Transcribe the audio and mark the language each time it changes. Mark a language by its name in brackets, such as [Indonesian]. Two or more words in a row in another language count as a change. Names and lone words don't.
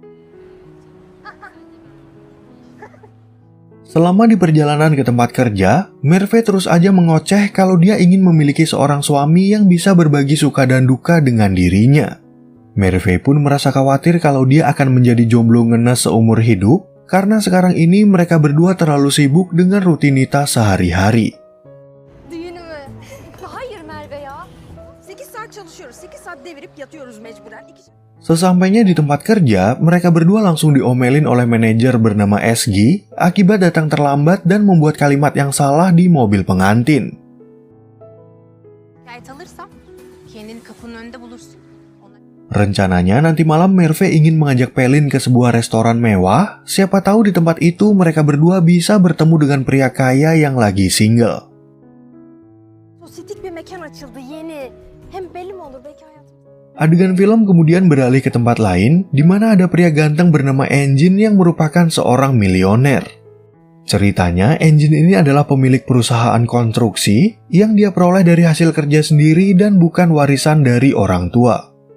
[Indonesian] Selama di perjalanan ke tempat kerja, Merve terus aja mengoceh kalau dia ingin memiliki seorang suami yang bisa berbagi suka dan duka dengan dirinya. Merve pun merasa khawatir kalau dia akan menjadi jomblo ngenes seumur hidup, karena sekarang ini mereka berdua terlalu sibuk dengan rutinitas sehari-hari. [Turkish] Düğünü mü? Hayır Merve ya. 8 saat çalışıyoruz. 8 saat devirip yatıyoruz mecburen. [Indonesian] Sesampainya di tempat kerja, mereka berdua langsung diomelin oleh manajer bernama SG akibat datang terlambat dan membuat kalimat yang salah di mobil pengantin. [Turkish] Şikayet alırsam kendini kapının önünde bulursun. [Indonesian] Rencananya nanti malam Merve ingin mengajak Pelin ke sebuah restoran mewah, siapa tahu di tempat itu mereka berdua bisa bertemu dengan pria kaya yang lagi single. [Turkish] Sosyetik bir mekan açıldı yeni. Hem belli mi olur belki hayatım. [Indonesian] Adegan film kemudian beralih ke tempat lain, di mana ada pria ganteng bernama Engin yang merupakan seorang milioner. Ceritanya, Engin ini adalah pemilik perusahaan konstruksi yang dia peroleh dari hasil kerja sendiri dan bukan warisan dari orang tua.